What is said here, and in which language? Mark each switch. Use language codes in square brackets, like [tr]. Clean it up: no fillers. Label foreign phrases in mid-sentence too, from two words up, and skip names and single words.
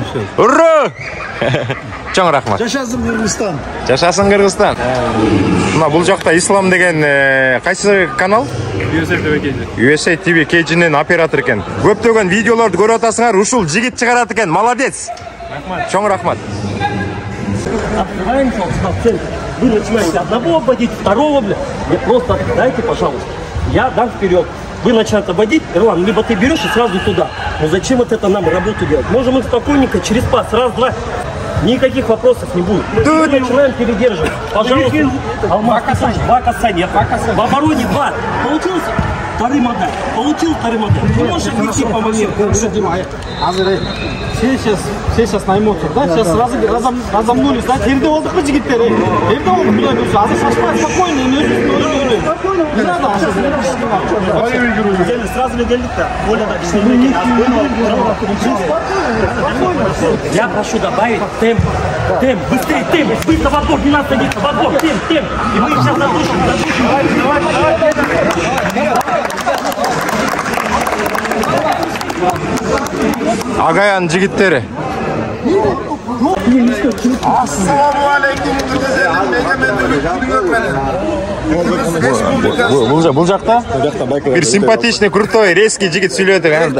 [ky] Ура! Чоң рахмат. Жашасын Кыргызстан. Жашасын Кыргызстан. Мына бул жакта Ислам деген кайсы канал? USA TV KG'нин оператор экен. Көптөгөн видеолорду көрүп атасыңар, ушул жигит чыгарат экен. Молодец. Рахмат. Чоң рахмат. [ru] Вы начинаете одного обводить, второго, бля. Мне просто дайте, пожалуйста. Я дам вперед. Вы начинаете обводить, Ирлан, либо ты берешь и сразу туда. Но зачем вот это нам работу делать? Можем мы спокойненько через пас, раз, два. Никаких вопросов не будет. Мы начинаем передерживать. Пожалуйста. Алмаз, два касания. В обороне два. Получилось? Вторым отдай. Получил вторым отдай. Ты можешь идти по моменту. Все сейчас на эмоциях, да? Сейчас разомнулись, да? [ky] Терде болдук му жигиттер? Терде болдук, Кудай буйрса. Азыр шашпай, [ru] спокойно, не надо. Сразу ли [ky] делdik да? [ru] Я прошу добавить темп. Темп, быстрее, темп. Быстро в отбор, не надо садиться. В отбор, темп. И мы их сейчас задушим. [ky] Агаян жигиттери. Ассаламу алейкум. Бул жакта бир [ru] симпатичный, крутой, резкий [ky] жигит сүйлөп атат.